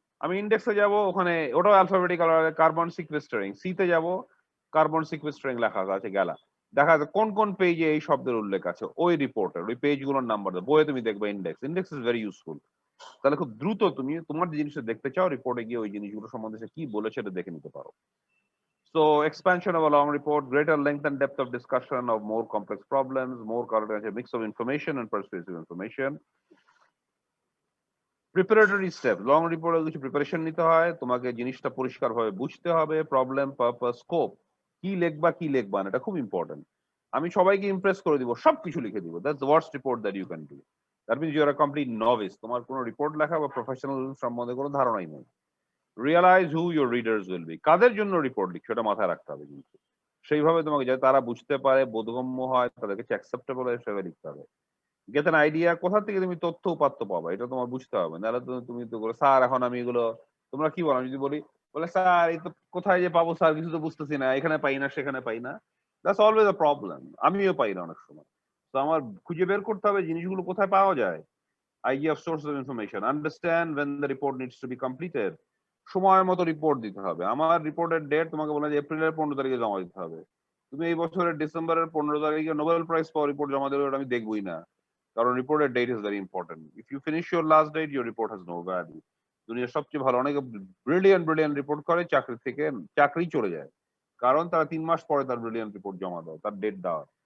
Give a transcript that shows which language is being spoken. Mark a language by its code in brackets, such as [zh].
[bn] আমি ইন্ডেক্সে যাব, ওখানে ওটাও অ্যালফাবেটিক্যাল, কার্বন সিকোয়েস্টারিং, সিতে যাব, কার্বন সিকোয়েস্টারিং লেখা আছে গেলা, দেখা যাচ্ছে কোন কোন পেজে এই শব্দের উল্লেখ আছে, ওই রিপোর্টের ওই পেজগুলোর নাম্বার দাও, বইয়ে তুমি দেখবে index. [en] Index is very useful. [bn] তাহলে খুব দ্রুত তুমি তোমার যে জিনিসটা দেখতে চাও রিপোর্টে গিয়ে ওই জিনিসগুলো সম্বন্ধে সে কি বলেছে এটা দেখে নিতে পারো। [en] So expansion of a long report, greater length and depth of discussion of more complex problems, more current, a mix of information and persuasive information. Preparatory step, [bn] long রিপোর্টে কিছু প্রিপারেশন নিতে হয়, তোমাকে জিনিসটা পরিষ্কারভাবে বুঝতে হবে, প্রবলেম, পারপাস, স্কোপ, কি লিখবা না, এটা খুব ইম্পর্টেন্ট। আমি সবাইকে ইমপ্রেস করে দিব, সবকিছু লিখে দিব, [en] That's the worst report that you can do. That means you are a complete novice, [bn] তোমার কোনো রিপোর্ট লেখা বা প্রফেশনাল সম্বন্ধে কোনো ধারণাই নেই। [en] realize who your readers will be, [bn] কাদের জন্য রিপোর্ট লিখছো এটা মাথায় রাখতে হবে, কিন্তু সেইভাবে তোমাকে যাতে তারা বুঝতে পারে, বোধগম্য হয়, তাদের কাছে অ্যাকসেপ্টেবল হয় সেভাবে লিখতে হবে। [en] get an idea, [bn] কোথা থেকে তুমি তথ্য উপাত্ত পাবা এটা তোমার বুঝতে হবে, নাহলে তো তুমি তো বলো স্যার এখন আমি এগুলো, তোমরা কি বলো, আমি যদি বলি বলে স্যার এই তো কোথায় যে পাবো স্যার কিছু তো বুঝতেছি না, এখানে পাই না সেখানে পাই না, [en] That's always a problem. [bn] আমিও পাই না অনেক সময়, তো আমার খুঁজে বের করতে হবে জিনিসগুলো কোথায় পাওয়া যায়। [en] idea of sources of information, understand when the report needs to be completed, [bn] সময় মতো রিপোর্ট দিতে হবে। আমার রিপোর্টের ডেট তোমাকে বলা যে এপ্রিলের 15 তারিখে জমা দিতে হবে, তুমি এই বছরের ডিসেম্বরের 15 তারিখে নোবেল প্রাইজ পাওয়া রিপোর্ট জমা দেবে, ওটা আমি দেখবই না, কারণ রিপোর্টের [en] Date is very important. If you finish your last date your report has no value. [bn] দুনিয়ার সবচেয়ে ভালো অনেকে ব্রিলিয়ান্ট রিপোর্ট করে, চাকরি চলে যায়, কারণ তারা 3 মাস পরে তার ব্রিলিয়ান্ট রিপোর্ট জমা দেয়, তার ডেট দেওয়া,